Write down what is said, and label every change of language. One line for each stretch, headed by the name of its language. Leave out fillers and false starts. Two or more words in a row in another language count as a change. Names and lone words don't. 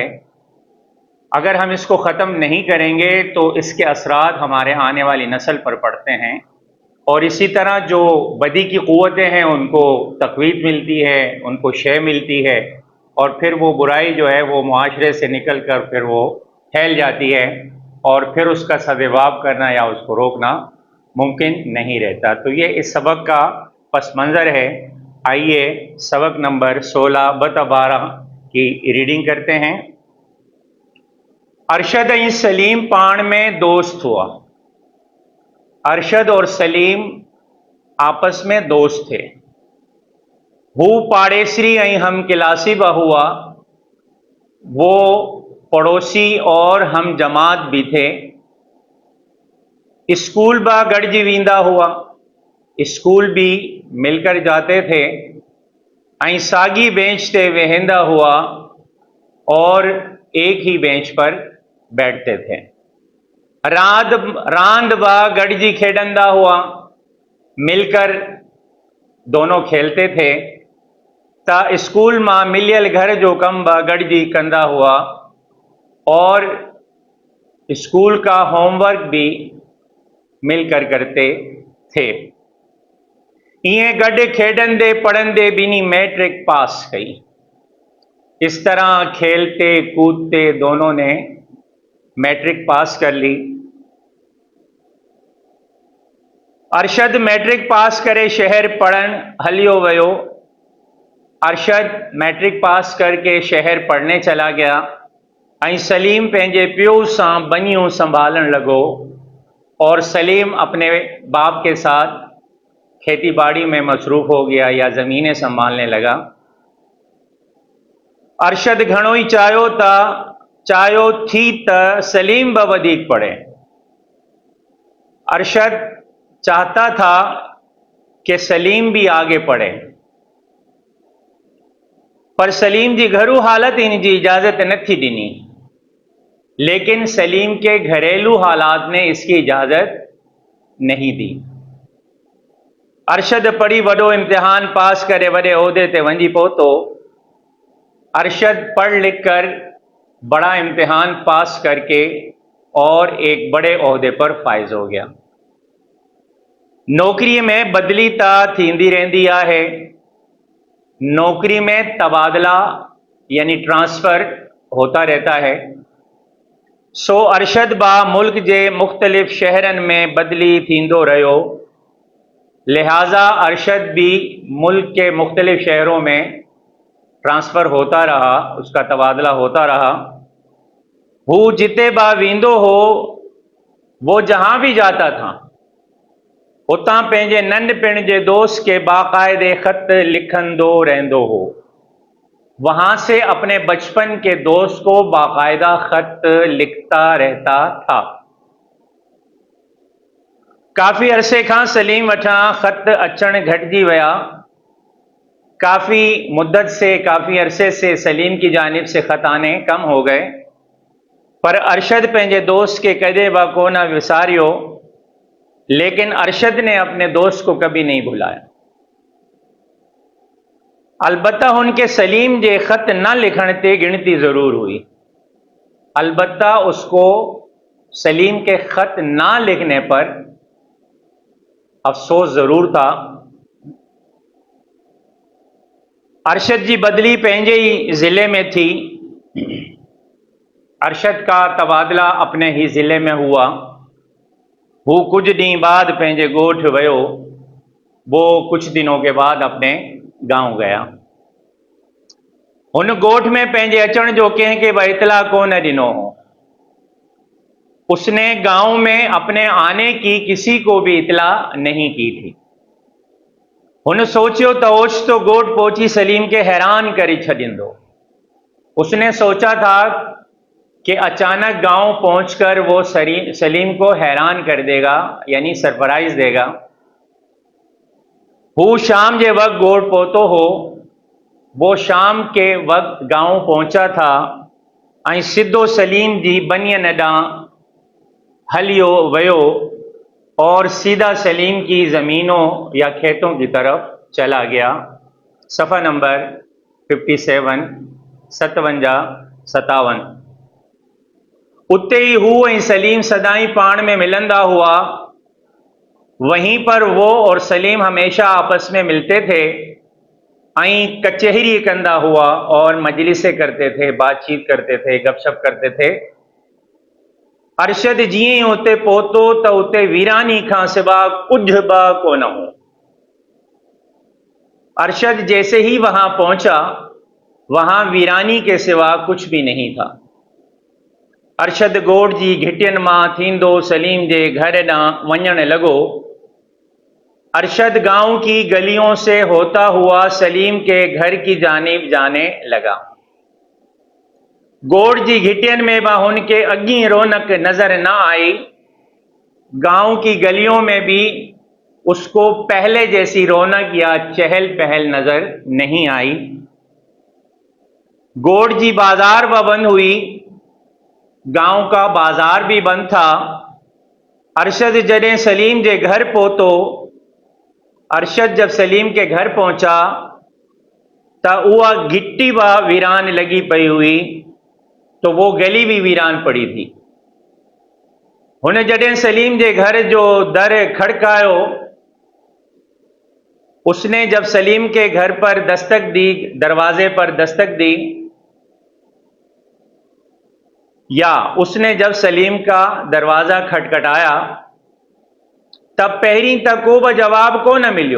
Urdu: اگر ہم اس کو ختم نہیں کریں گے تو اس کے اثرات ہمارے آنے والی نسل پر پڑتے ہیں، اور اسی طرح جو بدی کی قوتیں ہیں ان کو تقویت ملتی ہے، ان کو شے ملتی ہے، اور پھر وہ برائی جو ہے وہ معاشرے سے نکل کر پھر وہ پھیل جاتی ہے، اور پھر اس کا سدباب کرنا یا اس کو روکنا ممکن نہیں رہتا. تو یہ اس سبق کا پس منظر ہے۔ آئیے سبق نمبر 16 بتا 12 کی ریڈنگ کرتے ہیں.
Sindhi: अरशद ऐं सलीम पाण में दोस्त हुआ।
Urdu: ارشد اور سلیم آپس میں دوست تھے.
Sindhi: हू पाड़ेसरी ऐं हम क्लासी बा हुआ।
Urdu: وہ پڑوسی اور ہم جماعت بھی تھے.
Sindhi: स्कूल बा गॾिजी वींदा हुआ।
Urdu: اسکول بھی مل کر جاتے تھے.
Sindhi: ऐं सागी बेंच ते वेहंदा हुआ,
Urdu: اور ایک ہی بینچ پر بیٹھتے تھے.
Sindhi: रांद बा गॾिजी खेॾंदा हुआ।
Urdu: مل کر دونوں کھیلتے تھے.
Sindhi: ता स्कूल मां मिलियल घर जो कम बा गॾिजी कंदा हुआ,
Urdu: اور اسکول کا ہوم ورک بھی مل کر کرتے تھے.
Sindhi: इएं गॾु खेॾंदे पढ़ंदे ॿिन्ही मैट्रिक पास कई।
Urdu: اس طرح کھیلتے کودتے دونوں نے میٹرک پاس کر لی.
Sindhi: अरशद मैट्रिक पास करे शहर पढ़न हलियो वियो।
Urdu: ارشد میٹرک پاس کر کے شہر پڑھنے چلا گیا.
Sindhi: ऐं सलीम पंहिंजे पियो सां बनियूं संभालण लॻो,
Urdu: اور سلیم اپنے باپ کے ساتھ کھیتی باڑی میں مصروف ہو گیا یا زمینیں سنبھالنے لگا.
Sindhi: अरशद घणो ही चाहियो थी त सलीम बि वधीक पढ़े।
Urdu: ارشد چاہتا تھا کہ سلیم بھی آگے پڑھے,
Sindhi: पर सलीम जी घरू हालत इन जी इजाज़त न थी ॾिनी।
Urdu: لیکن سلیم کے گھریلو حالات نے اس کی اجازت نہیں دی.
Sindhi: अरशद पढ़ी वॾो इम्तिहान पास करे वॾे ओहदे ते वञी पहुतो।
Urdu: ارشد پڑھ لکھ کر بڑا امتحان پاس کر کے اور ایک بڑے عہدے پر فائز ہو گیا.
Sindhi: नौकरी में बदली ता थींदी रहंदी आहे।
Urdu: نوکری میں تبادلہ یعنی ٹرانسفر ہوتا رہتا ہے.
Sindhi: सो अरशद बा मुल्क जे मुख्तलिफ़ शहरन में बदली थींदो रहियो।
Urdu: لہٰذا ارشد بھی ملک کے مختلف شہروں میں ٹرانسفر ہوتا رہا، اس کا تبادلہ ہوتا رہا.
Sindhi: हू जिते बा वींदो हो,
Urdu: وہ جہاں بھی جاتا تھا
Sindhi: उतां पंहिंजे नंढपिण जे दोस्त के बाकायदे ख़त लिखंदो रहंदो हो।
Urdu: وہاں سے اپنے بچپن کے دوست کو باقاعدہ خط لکھتا رہتا تھا.
Sindhi: काफ़ी अरसे खां सलीम वटां ख़त अचण घटिजी विया।
Urdu: کافی مدت سے، کافی عرصے سے سلیم کی جانب سے خط آنے کم ہو گئے,
Sindhi: पर अरशद पंहिंजे दोस्त के कदे बा को न विसारियो,
Urdu: لیکن ارشد نے اپنے دوست کو کبھی نہیں بھلایا.
Sindhi: अलबत्ता उनके सलीम जे ख़त न लिखण ते गिणती ज़रूर हुई।
Urdu: البتہ اس کو سلیم کے خط نہ لکھنے پر افسوس ضرور تھا.
Sindhi: अरशद जी बदली पंहिंजे ही ज़िले में थी।
Urdu: ارشد کا تبادلہ اپنے ہی ضلعے میں ہوا.
Sindhi: वो कुछ ॾींहं बाद पंहिंजे ॻोठ वियो।
Urdu: وہ کچھ دنوں کے بعد اپنے گاؤں گیا.
Sindhi: उन ॻोठ में पंहिंजे अचण जो कंहिंखे बि इतला कोन ॾिनो हो।
Urdu: اس نے گاؤں میں اپنے آنے کی کسی کو بھی اطلاع نہیں کی تھی.
Sindhi: उन सोचियो तो ओचितो ॻोठ पहुंची सलीम के हैरान करे छॾींदो।
Urdu: اس نے سوچا تھا کہ اچانک گاؤں پہنچ کر وہ سلیم کو حیران کر دے گا، یعنی سرپرائز دے گا.
Sindhi: वो शाम के वक्त ॻोठ पहुतो हो।
Urdu: وہ شام کے وقت گاؤں پہنچا تھا
Sindhi: ऐं सिद्धो सलीम जी बनियन ॾांहुं हलियो वियो
Urdu: اور سیدھا سلیم کی زمینوں یا کھیتوں کی طرف چلا گیا.
Sindhi: सफ़ा नंबर 57, 57 उते ही हू ऐं सलीम सदाई पाण में मिलंदा हुआ।
Urdu: وہیں پر وہ اور سلیم ہمیشہ آپس میں ملتے تھے
Sindhi: ऐं कचहरी कंदा हुआ
Urdu: اور مجلسیں کرتے تھے، بات چیت کرتے تھے، گپ شپ کرتے تھے.
Sindhi: अरशद जीअं ही उते पहुतो तो उते वीरानी खां सिवा कुछ बि कोन हो।
Urdu: ارشد جیسے ہی وہاں پہنچا، وہاں ویرانی کے سوا کچھ بھی نہیں تھا.
Sindhi: अरशद ॻोठ जी घिटियन मां थींदो सलीम जे घर ॾांहुं वञण लॻो।
Urdu: ارشد گاؤں کی گلیوں سے ہوتا ہوا سلیم کے گھر کی جانب جانے لگا.
Sindhi: ॻोठ जी घिटियन में बि उनके अॻी रौनक नजर न आई।
Urdu: گاؤں کی گلیوں میں بھی اس کو پہلے جیسی رونق یا چہل پہل نظر نہیں آئی.
Sindhi: ॻोठ जी बाजार भी बंद हुई।
Urdu: گاؤں کا بازار بھی بند تھا.
Sindhi: अरशद जॾहिं सलीम के घर पहुतो,
Urdu: ارشد جب سلیم کے گھر پہنچا تو
Sindhi: उहा घिट्टी बि वीरान लगी पई हुई,
Urdu: تو وہ گلی بھی ویران پڑی تھی.
Sindhi: हुन जॾहिं सलीम के घर जो दर खड़कायो,
Urdu: اس نے جب سلیم کے گھر پر دستک دی، دروازے پر دستک دی، یا اس نے جب سلیم کا دروازہ کھٹکھٹایا، تب
Sindhi: पहरी तक को भी जवाब को न मिलियो।